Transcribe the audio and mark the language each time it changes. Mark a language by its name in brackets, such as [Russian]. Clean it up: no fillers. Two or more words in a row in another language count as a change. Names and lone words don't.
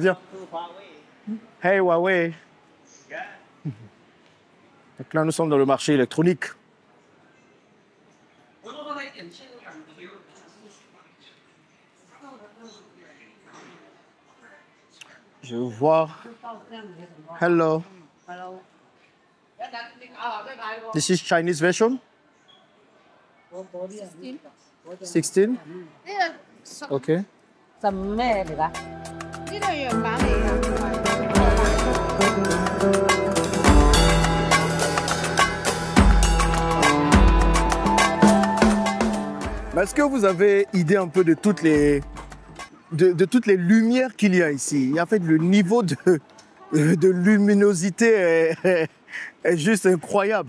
[French] Viens. Hey, Huawei. Donc là, nous sommes dans le marché électronique. Je vais voir. [English] Hello. Hello. This is Chinese version? 16? OK. [Cantonese] 什麼咩嚟㗎？呢度係樣板嚟㗎。 [French] Est-ce que vous avez idée un peu de toutes les, de toutes les lumières qu'il y a ici? En fait, le niveau de luminosité est juste incroyable.